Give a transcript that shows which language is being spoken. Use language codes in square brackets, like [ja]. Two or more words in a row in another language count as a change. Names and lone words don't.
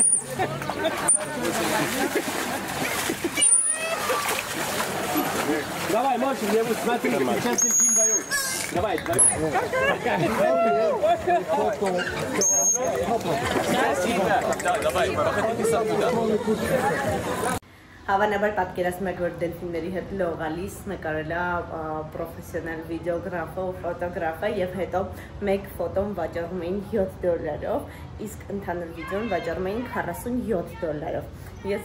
[ru] Давай, мальчик, я вот смотри, сейчас дельфин даю. Давай, давай, походите сам туда. [hy] Հավանաբար պատկերացնում եք, որ դելֆինների հետ լողալիս նկարել է պրոֆեսիոնալ վիդեոգրաֆը ու ֆոտոգրաֆը և հետո մեկ ֆոտոն վաճառում էին $7, իսկ ընդհանուր վիդեոն վաճառում էին $47։ Ես